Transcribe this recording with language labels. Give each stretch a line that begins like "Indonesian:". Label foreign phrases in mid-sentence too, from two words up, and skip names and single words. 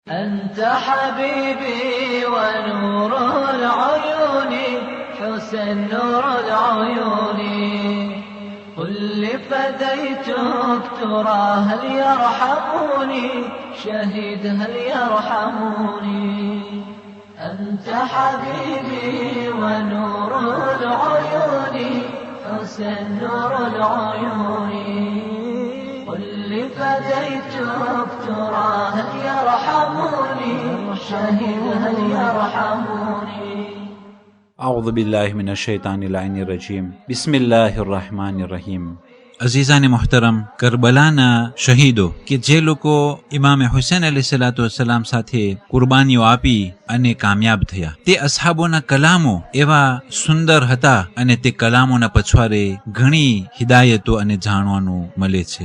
Arabic: أنت حبيبي ونور العيون حسن نور العيون قل لفديتك ترى هل يرحموني شهيد هل يرحموني أنت حبيبي ونور العيون حسن نور العيون قل لفديتك ترى هل يرحموني شهيد هل يرحموني أعوذ بالله من الشیطان اللعین الرجیم بسم الله الرحمن الرحیم
Urdu: عزیزانِ محترم,
Gujarati: કરબલાના શહીદો કે જે લોકો ઇમામે હુસૈન અલૈહિસ્સલામ સાથે કુરબાનીઓ આપી અને કામયાબ થયા, તે અસહાબોના કલામો એવા સુંદર હતા અને તે કલામોના પછવારે ઘણી હિદાયતો અને જાણવાનું મળે છે.